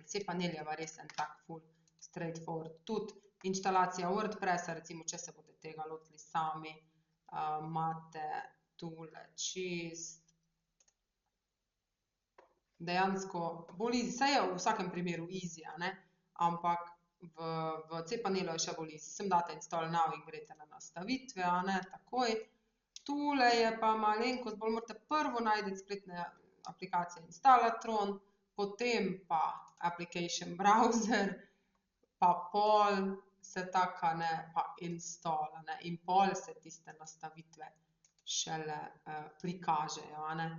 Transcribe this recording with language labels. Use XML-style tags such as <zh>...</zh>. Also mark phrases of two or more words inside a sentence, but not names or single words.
<sl>cPanel je pa res en tak ful straightforward. Tudi inštalacija WordPressa, recimo, če se boste tega lotili sami, imate tule čisto dejansko bolj easy, saj je v vsakem primeru easy, ampak v cPanelu je še bolj easy. Sem date</sl> <en>install now</en> <sl>in greste na nastavitve, takoj. Tule je pa malenkost bolj, morate prvo najti spletne aplikacija Installatron, potem pa</sl> <en>application browser,</en> <sl>pa pol se taka, ne, pa install, ne, in pol se tiste nastavitve šele prikažejo, a ne.</sl>